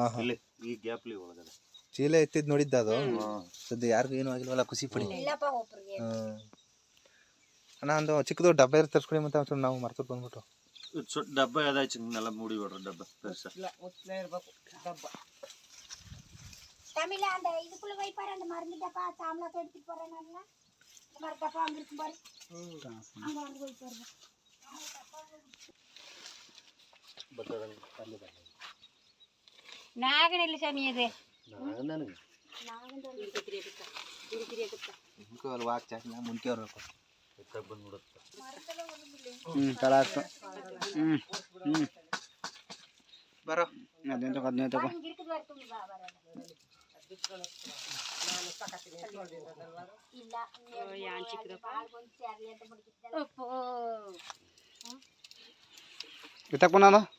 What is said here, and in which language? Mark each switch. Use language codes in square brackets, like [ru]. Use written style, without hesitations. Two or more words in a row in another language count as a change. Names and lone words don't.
[kn] ಚೀಲ ಎತ್ತಿದ್ ನೋಡಿದ್ದ ಅದು? ಸದ್ಯ ಯಾರಿಗೂ ಏನು ಆಗಿಲ್ವಲ್ಲ, ಖುಷಿ ಪಡಿ. ಅಣ್ಣ ಒಂದು ಚಿಕ್ಕದು ಡಬ್ಬ ಇರುತ್ತೆ ತರ್ಸ್ಕೊಡಿ, ಮತ್ತೆ ಒಂಚೂರು ನಾವು ಮರ್ತಕ್ಕೆ ಬಂದ್ಬಿಟ್ಟು. ಡಬ್ಬ ಯಾವ್ದಾಯ್ತು ನೆಲ ಮೂಡಿ ಬಿಡ್ರಿ ಡಬ್ಬ ಇರ್ಬೇಕು ಡಬ್ಬ. [ta] தமிழ் அந்த இதுக்குள்ள வைப்பாரு அந்த மருந்து டப்பா சாமலாக்கு எடுத்துட்டு போறேன் நல்ல இந்த மாதிரி டப்பா அங்க இருக்கும் பாரு அங்க வந்து வைப்பாரு நாகனல்ல சாமி அது [kn] ನಾಗನನಿಗೆ ಮುನ್ಕೆ ಅವ್ರು ವಾಕ್ ಚಾಕ್ನ ಮುನ್ಕೆ ಅವ್ರು ಎತ್ತಾಗ ಬಂದ್ಬಿಡುತ್ತೆ. ಕಲಾಸ ಬರೋ ಅದೇನು ತಗೋ ಅದನ್ನೇ ತಗೋ. ಇತ್ತಕ್ಕ ನಾನು